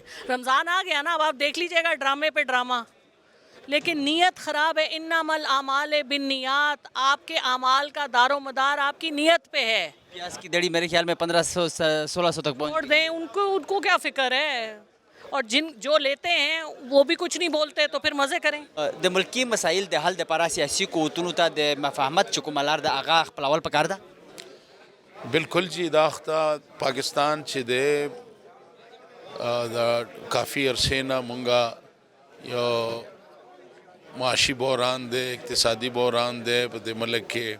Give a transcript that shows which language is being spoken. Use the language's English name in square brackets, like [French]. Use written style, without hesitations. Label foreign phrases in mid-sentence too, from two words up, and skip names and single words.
[Urdu] رمضان آ گیا نا، اب آپ دیکھ لیجیے گا ڈرامے پہ ڈرامہ، لیکن نیت خراب ہے. [Arabic] إنما الأعمال بالنيات, [Urdu] آپ کے اعمال کا دار و مدار آپ کی نیت پہ ہے. پیاز کی دھڑی میرے خیال میں 1500-1600 تک چھوڑ دیں ان کو کیا فکر ہے، اور جو لیتے ہیں وہ بھی کچھ نہیں بولتے، تو پھر مزے کریں. [Pashto] د ملکی مسایل د حل د لپاره سیاسي قوتونو ته د مفاهمت چې کومه لار د هغه خپلول پکار ده. بالکل جی، دا وخته پاکستان چې د کافی عرصې نه مونږه یو معاشي بحران دی، اقتصادي بحران دی په دې ملک کې.